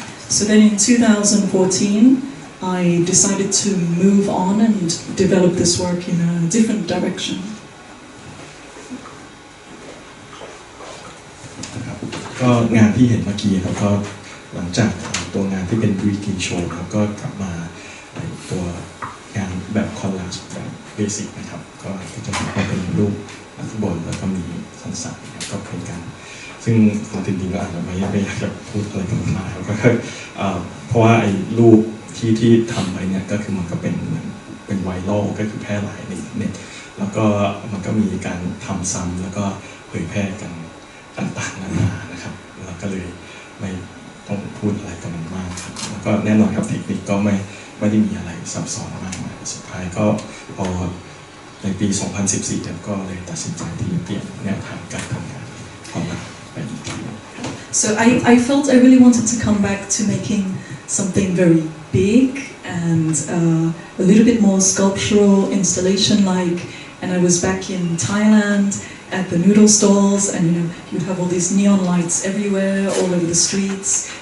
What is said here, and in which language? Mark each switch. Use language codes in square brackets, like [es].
[en] So then in 2014, I decided to move on and develop this work in a different direction. [th] ก็งานที่เห็นเมื่อกี้ครับก็หลังจากตัวงานที่เป็น Breaking Show ครับก็กลับมาตัวงานแบบคอลลาจแบบเบสิกนะครับก็จะเป็นรูปนักฟุตบอลแล้วก็มีสันสันครับก็เป็นกันซึ่งจริงๆก็อาจจะไม่อยากจะพูดอะไรกันมากครับก็ เพราะว่าไอ้รูปที่ทำไปเนี่ยก็คือมันก็เป็นไวรัลก็คือแพร่หลายในเน็ตแล้วก็มันก็มีการทำซ้ำแล้วก็เผยแพร่กันต่างๆนานานะครับเราก็เลยไม่ต้องพูดอะไรกันมากครับแล้วก็แน่นอนครับเทคนิคก็ไม่ได้มีอะไรซับซ้อนมากมายสุดท้ายก็พอในปี 2014เนี่ยก็เลยตัดสินใจที่จะเปลี่ยนแนวทางการทำงานของเราไปอีกที [en] So I felt I really wanted to come back to making something very big and a little bit more sculptural, installation-like. And I was back in Thailand at the noodle stalls, and you have all these neon lights everywhere, all over the streets.